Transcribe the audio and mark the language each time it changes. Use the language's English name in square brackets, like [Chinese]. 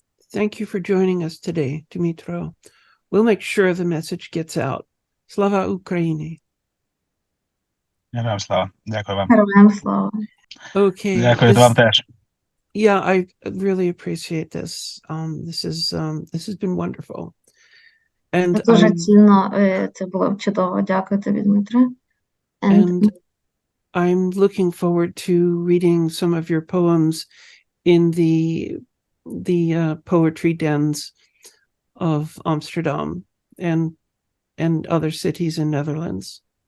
[English] Thank you for joining us today, Dmytro. We'll make sure the message gets out. [Ukrainian] Slava Ukraini. Героям слава. Дякую вам. Героям слава. [English] Okay. [Ukrainian] Дякую вам теж. [English] Yeah, I really appreciate this. This has been wonderful. And [Ukrainian] Це дуже цінно, це було чудово. Дякую тобі, Дмитро. [English] And I'm looking forward to reading some of your poems in the poetry dens of Amsterdam and other cities in Netherlands.